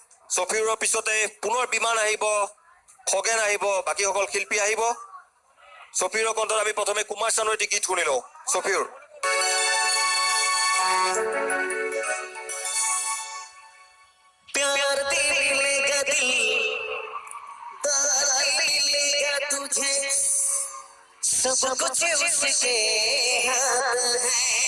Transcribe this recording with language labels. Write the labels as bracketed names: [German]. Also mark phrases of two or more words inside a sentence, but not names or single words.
[Assamese] ছফিউৰৰ পিছতে পুনৰ বিমান আহিব, খগেন আহিব, বাকীসকল শিল্পী আহিব। ছফিউৰৰ কণ্ঠত আমি প্ৰথমে কুমাৰ চানুৰ এটি গীত শুনি লওঁ। ছফিউৰ। [Hindi] प्यार मिलेगा दिल दार मिलेगा तुझे सब कुछ उसके हाथ है